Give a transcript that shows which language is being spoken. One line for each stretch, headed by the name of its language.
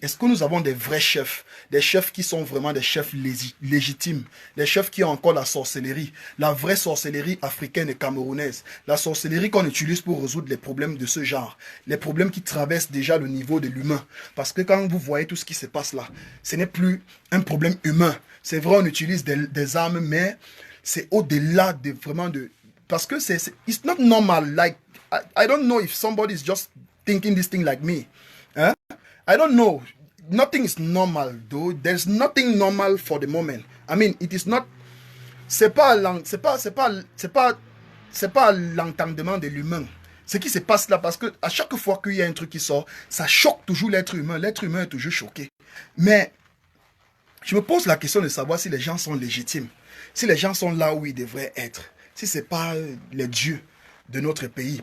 French: Est-ce que nous avons des vrais chefs, des chefs qui sont vraiment des chefs légitimes, des chefs qui ont encore la sorcellerie, la vraie sorcellerie africaine et camerounaise, la sorcellerie qu'on utilise pour résoudre les problèmes de ce genre, les problèmes qui traversent déjà le niveau de l'humain? Parce que quand vous voyez tout ce qui se passe là, ce n'est plus un problème humain. C'est vrai, on utilise des armes, mais c'est au-delà de vraiment de... Parce que
English: it's not normal. Like, I don't know if somebody is just thinking this thing like me. Huh? I don't know. Nothing is normal, though. There's nothing normal for the moment. I mean, it is not...
French: C'est pas l'entendement de l'humain. Ce qui se passe là, parce que à chaque fois qu'il y a un truc qui sort, ça choque toujours l'être humain. L'être humain est toujours choqué. Mais je me pose la question de savoir si les gens sont légitimes. Si les gens sont là où ils devraient être. Si ce n'est pas les dieux. de notre pays.